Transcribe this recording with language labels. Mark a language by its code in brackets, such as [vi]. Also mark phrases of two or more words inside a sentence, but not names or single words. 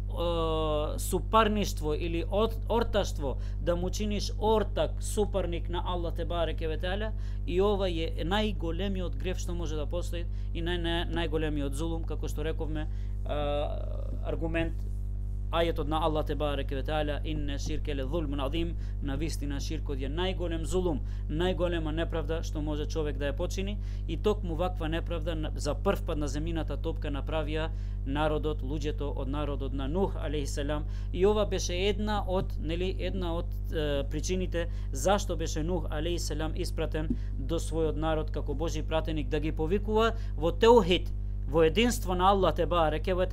[mk] супарништво или орташтво, да му чиниш ортак, супарник на Аллах [ar] تبارك وتعالى, [mk] и ова е најголемиот грев што може да постои и најголемиот зулум, како што рековме, аргумент ајетот на Аллах [ar] تبارك وتعالى, إن الشرك لظلم عظيم, [mk] навистина ширкот е најголем зулум, најголема неправда што може човек да ја почини, и токму ваква неправда за прв пат на земјината топка направија народот, луѓето од народот на Нух [ar] عليه السلام, [mk] и ова беше една од причините зашто беше Нух [ar] عليه السلام [mk] испратен до својот народ како Божи пратеник да ги повикува во теухид, во единство на Аллах [ar] تبارك و